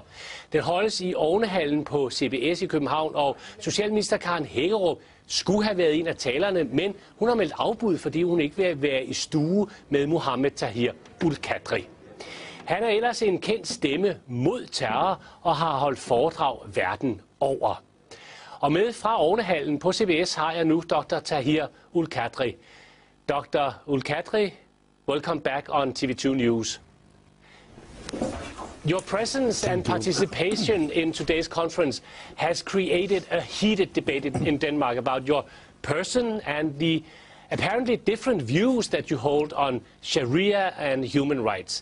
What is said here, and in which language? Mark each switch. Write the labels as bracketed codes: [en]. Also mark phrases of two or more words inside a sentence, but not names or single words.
[da] Den holdes i Ovnehallen på CBS i København, og socialminister Karen Hækkerup skulle have været en af talerne, men hun har meldt afbud, fordi hun ikke vil være i stue med Mohammed Tahir Qadri. Han er ellers en kendt stemme mod terror og har holdt foredrag verden over. Og med fra Ovnehallen på CBS har jeg nu Dr. Tahir Qadri. Dr. [en] Qadri, welcome back on TV2 News. Your presence and participation in today's conference has created a heated debate in Denmark about your person and the apparently different views that you hold on Sharia and human rights.